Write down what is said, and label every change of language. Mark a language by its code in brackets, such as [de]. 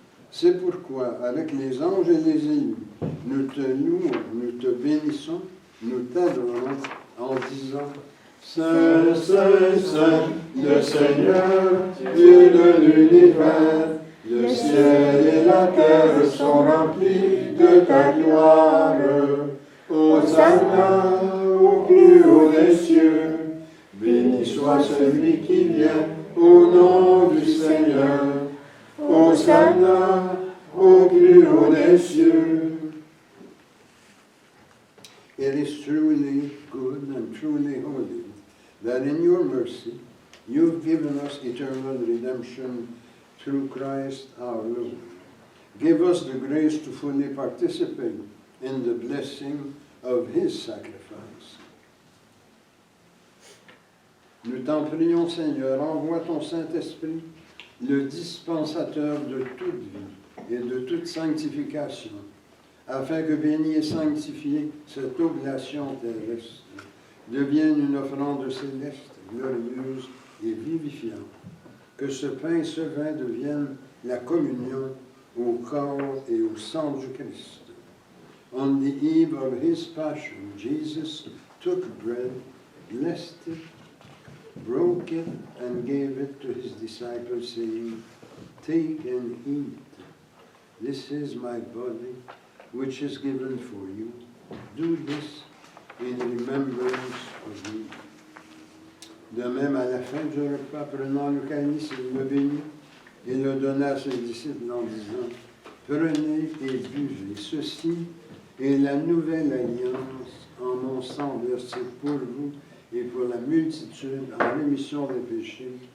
[fr] C'est pourquoi, avec les anges et les élus, nous te louons, nous te bénissons, nous t'adorons en disant Saint, Saint, Saint, le Seigneur, Dieu de l'univers, le ciel et la terre sont remplis de ta gloire. Hosanna au plus haut des cieux, béni soit celui qui vient au nom du Seigneur. Hosanna au plus haut des cieux. [en] It is truly good and truly holy that in your mercy you've given us eternal redemption through Christ our Lord. Give us the grace to fully participate in the blessing of his sacrifice. [fr] Nous t'en prions, Seigneur, envoie ton Saint-Esprit, le dispensateur de toute vie et de toute sanctification, afin que béni et sanctifié cette oblation terrestre devienne une offrande céleste, glorieuse et vivifiante. Que ce pain et ce vin deviennent la communion au corps et au sang du Christ. [en] On the eve of his passion, Jesus took bread, blessed it, broke it, and gave it to his disciples, saying, Take and eat. This is my body, which is given for you. Do this in remembrance of me. [fr] De même, à la fin du repas, prenant le calice, il le bénit et le donna à ses disciples en disant, Prenez et buvez, ceci est la nouvelle alliance en mon sang versé pour vous et pour la multitude en rémission des péchés.